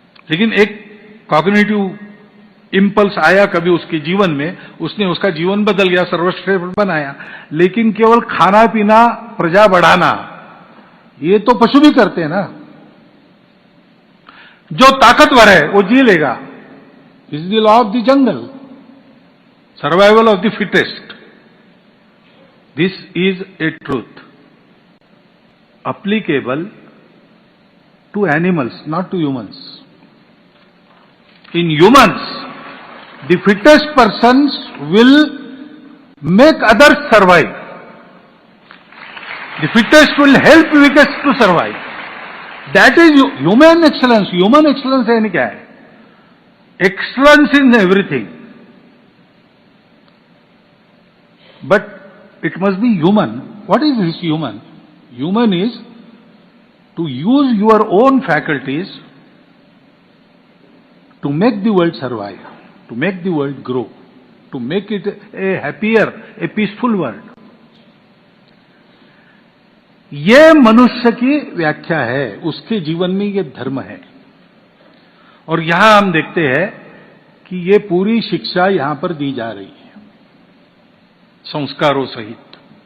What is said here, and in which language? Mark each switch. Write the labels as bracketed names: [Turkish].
[Hindi] लेकिन एक cognitive impulse आया कभी उसके जीवन में, उसने उसका जीवन बदल गया, सर्वश्रेष्ठ बनाया। लेकिन केवल खाना पीना, प्रजा बढ़ाना, ये तो पशु भी करते हैं ना। जो ताकतवर है वो जी लेगा, [English] Is the law of the jungle, survival of the fittest. This is a truth applicable to animals, not to humans. In humans, the fittest persons will make others survive. The fittest will help weakest to survive. That is human excellence. [Hindi] Human excellence यानी क्या है? [English] Excellence in everything. But it must be human. What is this human? Human is to use your own faculties to make the world survive, to make the world grow, to make it a happier, a peaceful world. [Hindi] ये मनुष्य की व्याख्या है, उसके जीवन में ये धर्म है। और यहां हम देखते हैं कि ये पूरी शिक्षा यहां पर दी जा रही है, संस्कारों सहित।